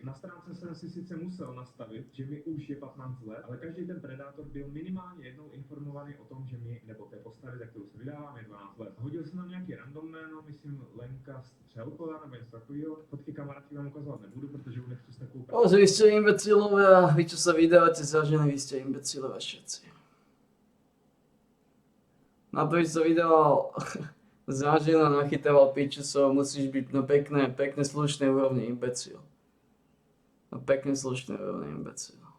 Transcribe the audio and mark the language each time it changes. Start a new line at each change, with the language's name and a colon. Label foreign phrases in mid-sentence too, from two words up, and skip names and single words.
Czech: Na stránce jsem si sice musel nastavit, že mi už je 15 let, ale každý ten predátor byl minimálně jednou informovaný o tom, že mi, nebo té postavy, za kterou se vydávám, je 12 let. Hodil jsem tam nějaký random jméno, myslím Lenka Střelková nebo něco takového. Fotky kamarádky vám ukazovat nebudu, protože už nechci s takovou O,
Slovak: že vy ste imbecilové a vy, čo sa vydávate za ženy, vy ste imbecilové všetci. Na to, že sa vydával za ženu a nachytával pičusov, musíš byť na pekne slušnej úrovni imbecil. Na pekne slušnej úrovni imbecil.